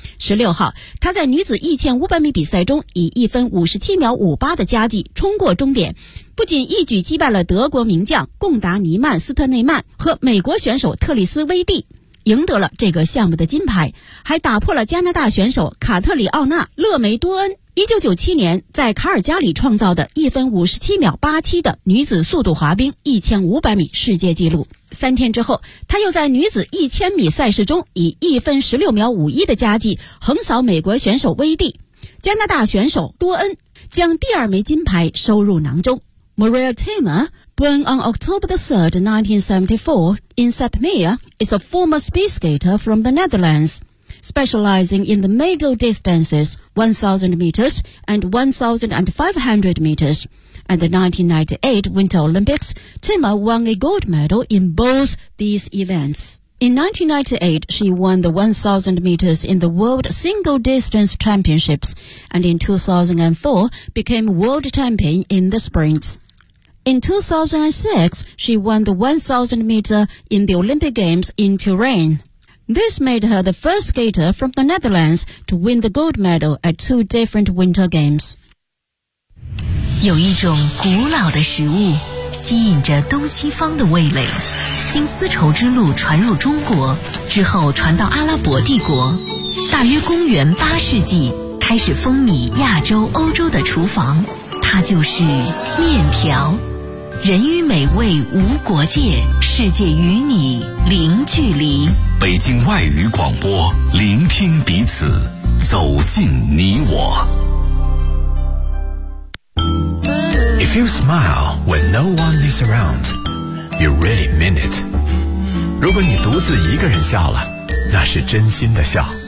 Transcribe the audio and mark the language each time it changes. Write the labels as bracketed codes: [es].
[zh] 16号，他在女子1500米比赛中以1分57秒58的佳绩冲过终点，不仅一举击败了德国名将贡达尼曼斯特内曼和美国选手特里斯威蒂，赢得了这个项目的金牌，还打破了加拿大选手卡特里奥纳勒梅多恩1997年在卡尔加里创造的1分57秒87的女子速度滑冰1500米世界纪录。三天之后，她又在女子1000米赛事中以1分16秒51的佳绩横扫美国选手威蒂，加拿大选手多恩将第二枚金牌收入囊中。 [en] Maria Timmer, born on October 3, 1974, in Sapmeer, is a former speed skater from the Netherlands, specializing in the middle distances 1,000 meters and 1,500 meters. At the 1998 Winter Olympics, Timmer won a gold medal in both these events. In 1998, she won the 1,000 meters in the World Single Distance Championships, and in 2004, became world champion in the sprints. In 2006, she won the 1,000 meter in the Olympic Games in Turin. This made her the first skater from the Netherlands to win the gold medal at two different Winter Games. [zh] 有一种古老的食物吸引着东西方的味蕾，经丝绸之路传入中国，之后传到阿拉伯帝国。大约公元八世纪，开始风靡亚洲、欧洲的厨房。它就是面条，人与美味无国界，世界与你零距离。北京外语广播，聆听彼此，走进你我。 [en] If you smile when no one is around, you really mean it. [zh] 如果你独自一个人笑了，那是真心的笑。